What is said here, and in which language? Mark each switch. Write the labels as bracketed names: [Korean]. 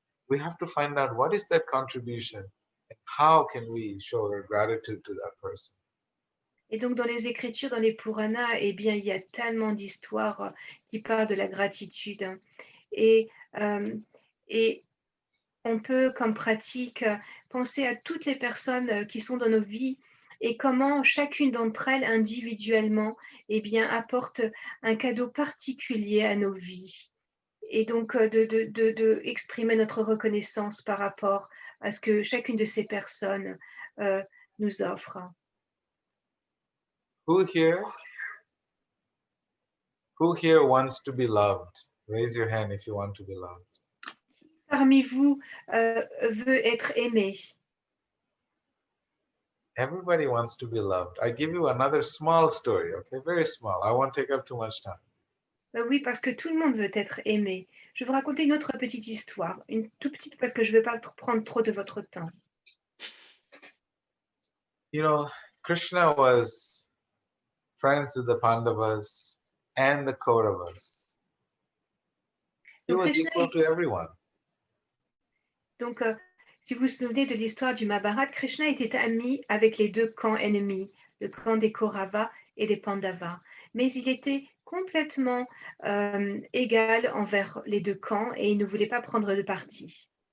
[English] We have to find out what is that contribution and how can we show our gratitude to that person. [French] Et donc, dans les Écritures, dans les Puranas, eh bien, il y a tellement d'histoires qui parlent de la gratitude. Et on peut, comme pratique, penser à toutes les personnes qui sont dans nos vies et comment chacune d'entre elles, individuellement, eh bien, apporte un cadeau particulier à nos vies. Et donc, de exprimer notre reconnaissance par rapport à ce que chacune de ces personnes nous offre. [English] Who here wants to be loved? Raise your hand if you want to be loved. [French] Parmi vous veut être aimé. [English] Everybody wants to be loved. I give you another small story, okay? Very small. I won't take up too much time. [French] Oui, parce que tout le monde veut être aimé. Je vais vous raconter une autre petite histoire, une toute petite parce que je ne vais pas prendre trop de votre temps. [English] You know, Krishna was friends with the Pandavas and the Kauravas. He was equal to everyone. [French] Donc, si vous vous souvenez de l'histoire du Mahabharata, Krishna était ami avec les deux camps ennemis, le camp des Kauravas et des Pandavas. Mais il était complètement égal envers les deux camps et il ne voulait pas prendre de parti.